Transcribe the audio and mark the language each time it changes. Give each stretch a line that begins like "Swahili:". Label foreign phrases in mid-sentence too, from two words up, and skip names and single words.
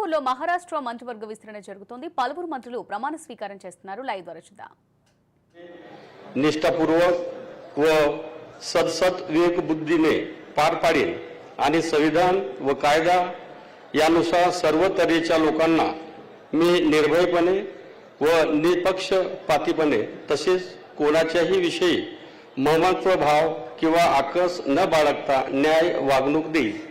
Telugu: పలువురులో మహారాష్ట్ర మంత్రివర్గ విస్తరణ జరుగుతోంది. పలువురు మంత్రులు ప్రమాణ స్వీకారం చేస్తున్నారు. లైవ్ ద్వారా చూద్దాం.
Marathi: निष्ठापूर्वक व सदसद विवेक बुद्धीने पार पाडेल आणि संविधान व कायदा यानुसार सर्व तऱ्हेच्या लोकांना मी निर्भयपणे व निपक्षपातीपणे तसेच कोणाच्याही विषयी ममत्व भाव किंवा आकस न बाळगता न्याय वागणूक देईल.